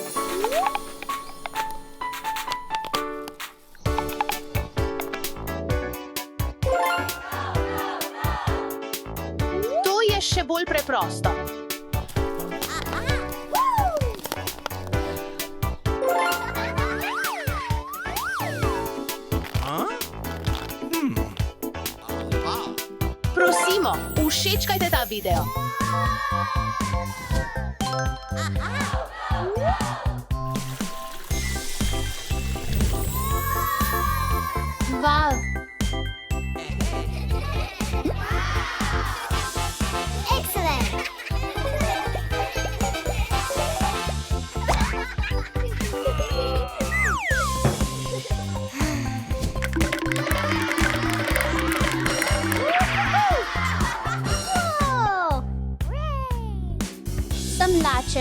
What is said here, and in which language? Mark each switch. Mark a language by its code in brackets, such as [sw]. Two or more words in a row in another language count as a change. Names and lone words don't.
[sl] To je še bolj preprosto. Prosimo, všečkajte ta video. Vav. [en] Excellent. Whoa. [sl] Sem lačen.